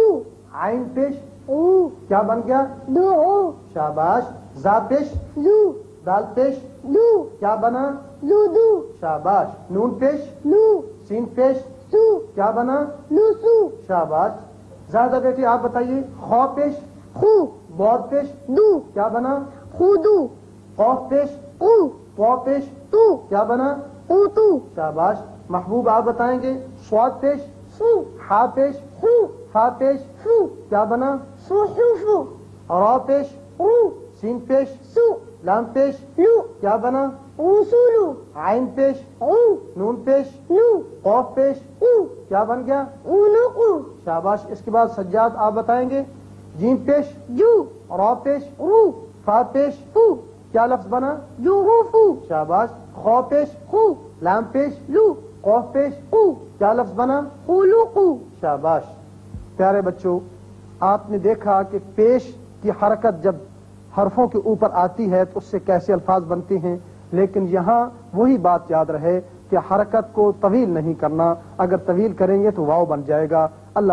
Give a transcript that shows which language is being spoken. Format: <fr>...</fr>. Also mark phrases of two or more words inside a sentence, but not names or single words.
<ur>عین پیش، او، کیا بن گیا؟ دعو، شاباش۔ زا پیش، زو، دال پیش، دو، کیا بنا؟ زودو، شاباش۔ نون پیش، لو، سین پیش، سو، کیا بنا؟ لوسو، شاباش۔ زیادہ بیٹی آپ بتائیے، خو پیش، خو، بود پیش، دو، کیا بنا؟ خودو، قاف پیش، قو، قو پیش، تو، کیا بنا؟ قوتو، شاباش۔ محبوب آپ بتائیں گے، صاد پیش، سو، ہا پیش، سو، فا پیش، فو، کیا بنا؟ صحوفو، را پیش، رو، سین پیش، سو، لام پیش، لو، کیا بنا؟ رسولو، عین پیش، او، نون پیش، نو، قاف پیش، او، کیا بن گیا؟ عنقو، شاباش۔ اس کے بعد سجاد آپ بتائیں گے، جیم پیش، جو، را پیش، رو، فا پیش، فو، کیا لفظ بنا؟ جوروفو، شاباش۔ خو پیش، خو، لام پیش، لو، قاف پیش، قو، کیا لفظ بنا؟ خلقو۔ شاباش۔ پیارے بچوں، آپ نے دیکھا کہ پیش کی حرکت جب حرفوں کے اوپر آتی ہے تو اس سے کیسے الفاظ بنتے ہیں، لیکن یہاں وہی بات یاد رہے کہ حرکت کو طویل نہیں کرنا، اگر طویل کریں گے تو واو بن جائے گا۔</ur>